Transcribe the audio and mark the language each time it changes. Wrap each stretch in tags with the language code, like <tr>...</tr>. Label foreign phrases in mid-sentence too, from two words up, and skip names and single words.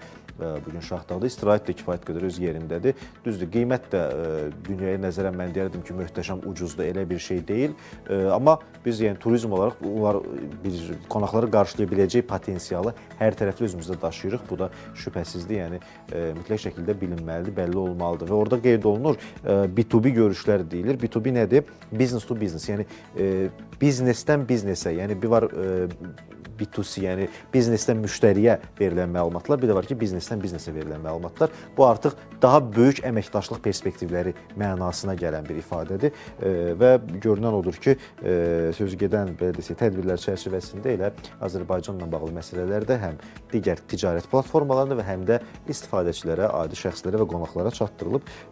<az>Bugün Şahdağda istirahət də kifayət qədər öz yerindədir. Düzdür, qiymət də dünyaya nəzərən mən deyərdim ki, möhtəşəm, ucuzdur, elə bir şey deyil. Amma biz yəni turizm olaraq qonaqları qarşılaya biləcək potensialı hər tərəfli özümüzdə daşıyırıq. Bu da şübhəsizdir, yəni mütləq şəkildə bilinməlidir, bəlli olmalıdır. Və orada qeyd olunur, B2B görüşlər deyilir. B2B nədir?</az> <en>Business to business,</en> <az>yəni biznesdən biznesə, yəni bir var B2C, yəni biznesdən müştəriyə verilən məlumatlar, bir də var ki, biznesdən biznesə verilən məlumatlar. Bu artıq daha böyük əməkdaşlıq perspektivləri mənasına gələn bir ifadədir və görünən odur ki, sözü gedən belə desək, tədbirlər çərçivəsində elə Azərbaycanla bağlı məsələlərdə həm digər ticarət platformalarında və həm də istifadəçilərə, adi şəxslərə və qonaqlara çatdırılıb.</az>